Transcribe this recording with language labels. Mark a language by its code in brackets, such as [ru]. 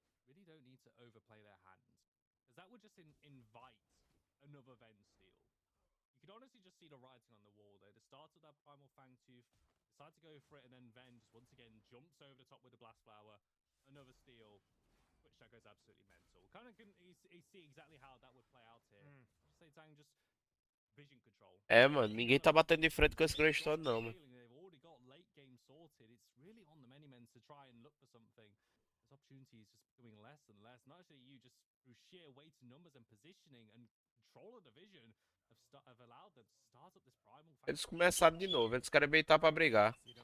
[en] Really don't need to overplay their hand, because that would just invite another Ven steal. You you could honestly just see the writing on the wall there. The start of that Primal Fangtooth, decide to go for it, and then Ven just once again jumps over the top with the Blast Flower. Another steal. Twitch that goes absolutely mental. Kind of can see exactly how that would play out here. Just say Tang, just vision control. [pt] É, mano, ninguém tá batendo de frente com esse Greystone, não, mano. [en] They've already got late game sorted. It's really on the many men to try and look for something. This opportunity is just becoming less and less. Not actually you just through sheer weight and numbers and positioning and control of the vision have allowed them to start up this primal. [pt] Eles começaram de novo, eles querem beitar pra brigar.